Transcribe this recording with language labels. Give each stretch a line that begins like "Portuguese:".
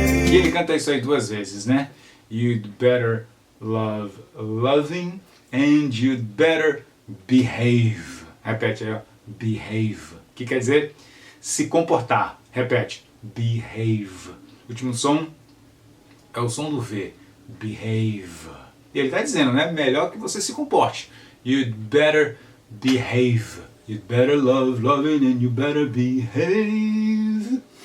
Portuguese: E ele canta isso aí duas vezes, né?
English: You'd better love loving and you'd better behave.
Portuguese: Repete aí, ó. Behave. Que quer dizer se comportar. Repete. Behave. O último som é o som do V. Behave. E ele está dizendo, né? Melhor que você se comporte.
English: You'd better behave. You'd better love loving and you better behave.